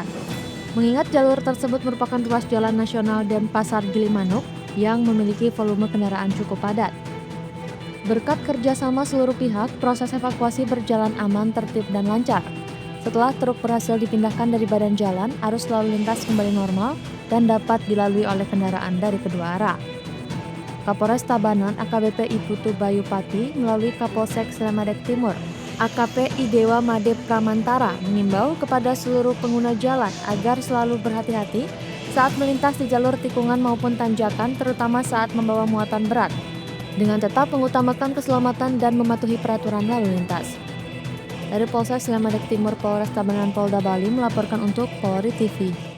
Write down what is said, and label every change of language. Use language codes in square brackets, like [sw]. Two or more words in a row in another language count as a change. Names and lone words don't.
[id] Mengingat jalur tersebut merupakan ruas jalan nasional dan Pasar Gilimanuk yang memiliki volume kendaraan cukup padat. Berkat kerjasama seluruh pihak, proses evakuasi berjalan aman, tertib, dan lancar. Setelah truk berhasil dipindahkan dari badan jalan, arus lalu lintas kembali normal dan dapat dilalui oleh kendaraan dari kedua arah. Kapolres Tabanan AKBP Iputu Bayupati melalui Kapolsek Salemadeg Timur AKP Idewa Made Pramantara mengimbau kepada seluruh pengguna jalan agar selalu berhati-hati saat melintas di jalur tikungan maupun tanjakan, terutama saat membawa muatan berat, dengan tetap mengutamakan keselamatan dan mematuhi peraturan lalu lintas. Dari Polsek Salemadeg Timur, Polres Tabanan, Polda Bali melaporkan untuk Polri TV.